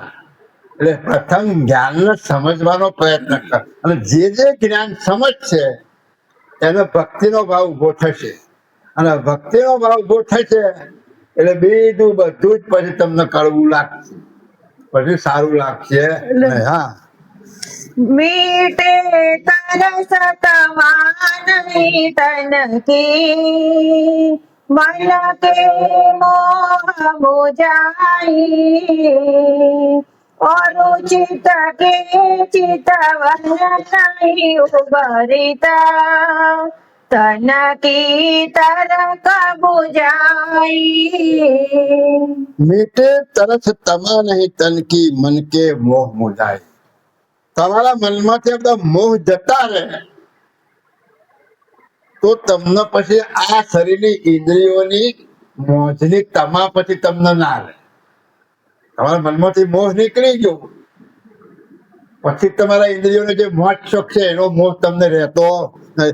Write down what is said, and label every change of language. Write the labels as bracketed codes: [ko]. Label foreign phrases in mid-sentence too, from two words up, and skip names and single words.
[gu] એટલે પ્રથમ જ્ઞાનને સમજવાનો પ્રયત્ન કર, અને જે જ્ઞાન સમજશે એનો ભક્તિનો ભાવ ઉભો થશે, અને ભક્તિનો ભાવ ઉભો થશે એટલે બધું જ પછી તમને કડવું લાગશે, પછી સારું લાગશે નહીં. હા, [hi] मीटे तरस तमान तन की मन के मोह मुझाई और चित के चितवन नहीं उबरता तन की तरक बुझाई. मीठे तरस तमा नहीं तन की मन के मोह मुझाए. [gu] તમારા મનમાંથી બધા મોહ જતા રહે તો તમને પછી આ શરીરની ઇન્દ્રિયોની મોજની તમા પછી તમને ના રહે. તમારા મનમાંથી મોહ નીકળી ગયો પછી તમારા ઇન્દ્રિયોનો જે મોજ શોખ છે એનો મોહ તમને રહેતો નથી.